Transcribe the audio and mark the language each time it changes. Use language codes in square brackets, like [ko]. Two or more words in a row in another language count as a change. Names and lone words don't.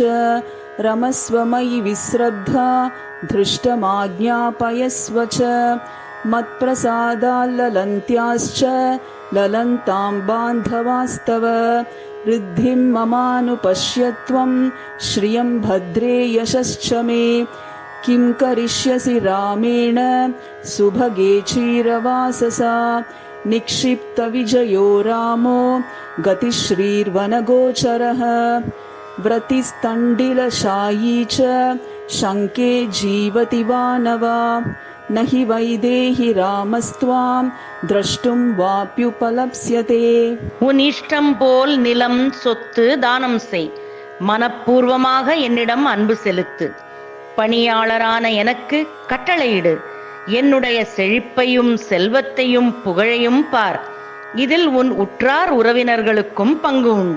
[sa] रमस्व मयि विस्रब्धा धृष्टमाज्ञापयस्व च मत्प्रसादाल् ललन्त्याश्च ललन्तां बान्धवास्तव ऋद्धिं ममानुपश्यत्वं श्रियं भद्रे यशश्च मे किं करिष्यसि रामेण सुभगे चीरवाससा निक्षिप्त विजयो रामो கதிஸ்ரீர்வனகோச்சரः व्रतिस्तण्डिलशायी च शङ्के जीवति वानवा न हि वैदेहि रामस्त्वां द्रष्टुं वाप्युपलप्स्यते. [ta] உன் இஷ்டம் போல் நிலம் சொத்து தானம் செய். மனப்பூர்வமாக என்னிடம் அன்பு செலுத்து. பணியாளரான எனக்கு கட்டளையிடு. என்னுடைய செழிப்பையும் செல்வத்தையும் புகழையும் பார். இதில் உன் உற்றார் உறவினர்களுக்கும் பங்கு உண்டு.